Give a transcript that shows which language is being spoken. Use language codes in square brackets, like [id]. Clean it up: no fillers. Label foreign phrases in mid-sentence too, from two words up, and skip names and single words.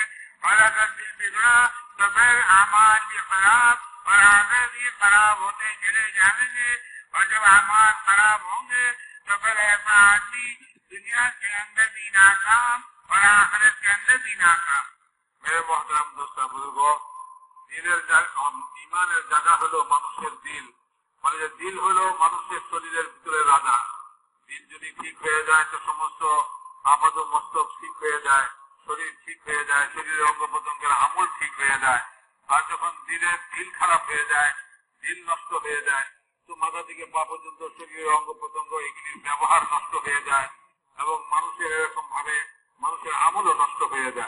[ur] اور اگر دل بگڑا تو پھر اعمال بھی خراب اور اعضاء بھی خراب ہوتے چلے جائیں گے. اور جب اعمال خراب ہوں گے تو پھر ایسا آدمی دنیا کے اندر بھی ناکام اور آخرت کے اندر بھی ناکام. میرے محترم دوست بزرگوں, [bn] ইমানের জায়গা হলো মানুষের দিল, মানে যে দিল হলো মানুষের শরীরের ভিতরে রাজা. দিল যদি ঠিক হয়ে যায় তো সমস্ত আপাদ মস্তক ঠিক হয়ে যায়, শরীর ঠিক হয়ে যায়, শরীরের অঙ্গ প্রত্যঙ্গের আমল ঠিক হয়ে যায়. আর যখন দিলের দিল খারাপ হয়ে যায়, দিল নষ্ট হয়ে যায়, তো মাথা থেকে পা পর্যন্ত শরীরের অঙ্গ প্রত্যঙ্গ এগুলির ব্যবহার নষ্ট হয়ে যায় এবং মানুষের এরকম ভাবে মানুষের আমলও নষ্ট হয়ে যায়.